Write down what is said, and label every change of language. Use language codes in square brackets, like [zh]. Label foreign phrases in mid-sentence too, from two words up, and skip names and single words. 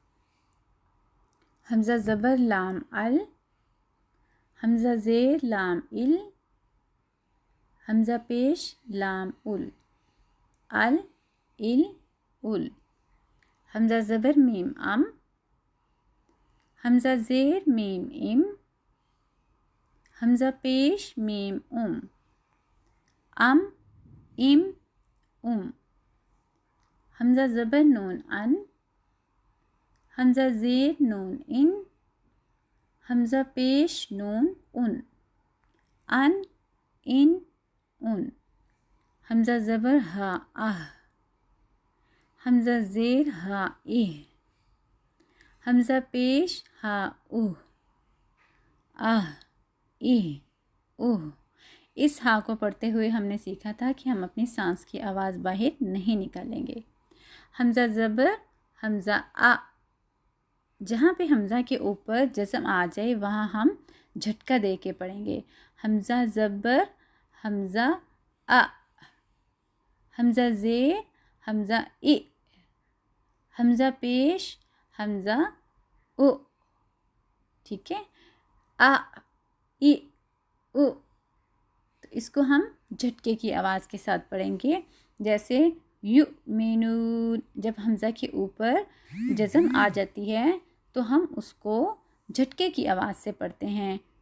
[ur] حمزہ زبر لام ال، حمزہ زیر لام ال، حمزہ پیش لام ال، ال ال ال، حمزہ زبر میم ام، حمزہ زیر میم ام، حمزہ پیش میم ام، ام ام ام، حمزہ زبر نون ان، حمزہ زیر نون ان، حمزہ پیش نون ان، ان ان، حمزہ زبر ہا اہ، حمزہ زیر ہا اہ، حمزہ پیش ہا اوہ، اہ اہ اوہ. اس ہا کو پڑھتے ہوئے ہم نے سیکھا تھا کہ ہم اپنی سانس کی آواز باہر نہیں نکالیں گے. حمزہ زبر حمزہ آ، جہاں پہ حمزہ کے اوپر جزم آ جائے وہاں ہم جھٹکا دے کے پڑھیں گے. حمزہ زبر حمزہ آ، حمزہ زیر حمزہ ای، حمزہ پیش حمزہ او. ٹھیک ہے، آ ای او. تو اس کو ہم جھٹکے کی آواز کے ساتھ پڑھیں گے. جیسے یؤمنون، جب حمزہ کے اوپر جزم آ جاتی ہے تو ہم اس کو جھٹکے کی آواز سے پڑھتے ہیں.